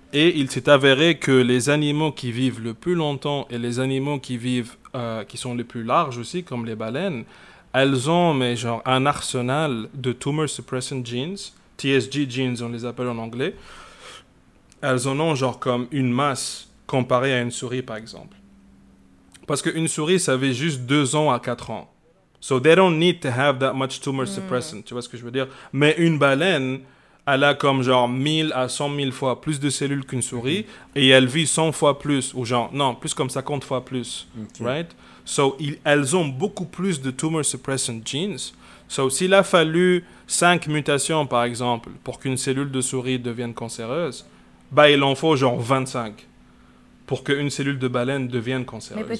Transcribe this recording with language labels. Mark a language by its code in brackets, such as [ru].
[fr] Et il s'est avéré que les animaux qui vivent le plus longtemps et les animaux qui sont les plus larges aussi, comme les baleines, elles ont un arsenal de [en] tumor suppressant genes, TSG genes, [fr] on les appelle en anglais. Elles en ont comme une masse comparée à une souris, par exemple. Parce qu'une souris, ça vit juste 2 ans à 4 ans. [en] So they don't need to have that much tumor suppressant. [fr] Tu vois ce que je veux dire? Mais une baleine, elle a comme 1000 à 100 000 fois plus de cellules qu'une souris, et elle vit 100 fois plus, ou plus comme 50 fois plus. [en] Okay. Right? [fr] So, elles ont beaucoup plus de [en] tumor suppressant genes. [fr] So, s'il a fallu 5 mutations, par exemple, pour qu'une cellule de souris devienne cancéreuse, il en faut 25 pour qu'une cellule de baleine devienne cancéreuse.